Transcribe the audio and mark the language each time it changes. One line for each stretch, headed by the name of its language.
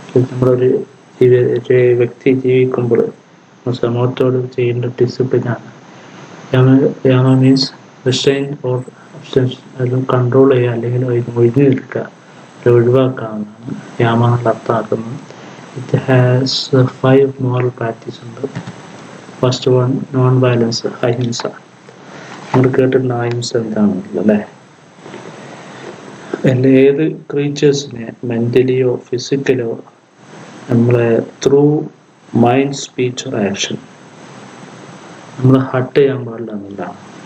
Malayalam: നമ്മളൊരു വ്യക്തി ജീവിക്കുമ്പോൾ സമൂഹത്തോട് ചെയ്യേണ്ട ഡിസിപ്ലിനാണ് യാമ.
English: means restrain or abstention,
Malayalam: അത് കൺട്രോൾ ചെയ്യുക അല്ലെങ്കിൽ ഒഴിഞ്ഞു നിൽക്കുക, ഒഴിവാക്കാവുന്നതാണ് യാമ എന്നുള്ള അർത്ഥമാക്കുന്നത്.
English: It has 5 moral practices ഉണ്ട്. First one non violence, അഹിംസ.
Malayalam: നമ്മൾ കേട്ടിട്ടുണ്ട് അഹിംസ എന്താണെന്നുള്ളത്, അല്ലേ? ഏത് ക്രീച്ചേഴ്സിനെ മെൻ്റലിയോ ഫിസിക്കലോ നമ്മളെ
English: through mind, speech or action
Malayalam: നമ്മൾ ഹർട്ട് ചെയ്യാൻ പാടില്ല എന്നുള്ളതാണ്.